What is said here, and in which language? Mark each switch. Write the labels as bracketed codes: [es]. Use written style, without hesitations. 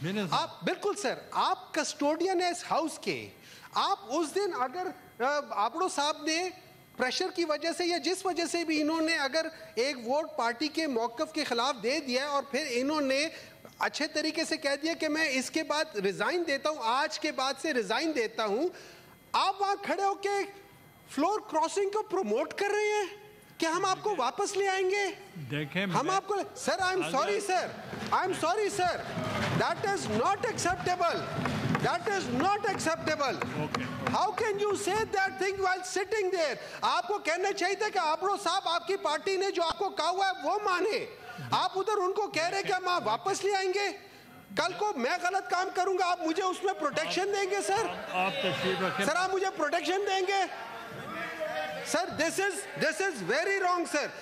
[ur] آپ بالکل سر, آپ کسٹوڈین ہیں اس ہاؤس کے. آپ اس دن اگر آبڑو صاحب نے پریشر کی وجہ سے یا جس وجہ سے بھی انہوں نے اگر ایک ووٹ پارٹی کے موقف کے خلاف دے دیا اور پھر انہوں نے اچھے طریقے سے کہہ دیا کہ میں اس کے بعد ریزائن دیتا ہوں, آج کے بعد سے ریزائن دیتا ہوں, آپ وہاں کھڑے ہو کے فلور کراسنگ کو پروموٹ کر رہے ہیں کہ ہم آپ کو واپس لے آئیں گے. دیکھیں ہم آپ کو [en] Sir, I am sorry sir, I am sorry sir, that is not acceptable. That is not acceptable. Okay. How can you say that thing while sitting there? [ur] آپ کو کہنا چاہیے تھا کہ آبڑو صاحب آپ کی پارٹی نے جو آپ کو کہا ہوا ہے وہ مانے. آپ ادھر ان کو کہہ رہے کہ ہم آپ واپس لے آئیں گے. کل کو میں غلط کام کروں گا, آپ مجھے اس میں پروٹیکشن دیں گے سر؟ آپ تشریف رکھیں سر, آپ مجھے پروٹیکشن دیں گے سر؟ [en] this is very wrong sir.